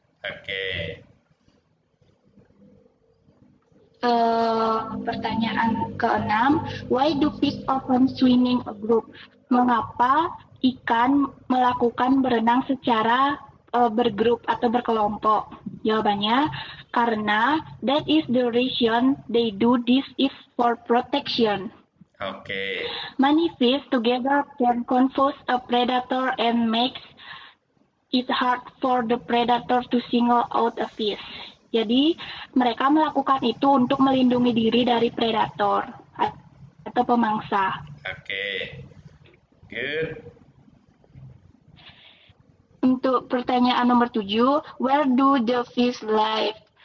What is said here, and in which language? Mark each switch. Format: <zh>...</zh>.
<id>Oke. Pertanyaan ke-6,</id> <en>why do fish often swim in a group?</en> <id>Mengapa ikan melakukan berenang secara bergrup atau berkelompok? Jawabannya, karena</id> <en>that is the reason they do this is for protection.</en> <id>Oke.</id> <en>Many fish together can confuse a predator and makes it hard for the predator to single out a fish.</en> <id>Jadi mereka melakukan itu untuk melindungi diri dari predator atau pemangsa.</id> <en>Oke. Good.</en> <id>Untuk pertanyaan nomor 7,</id> <en>where do the fish live?</en>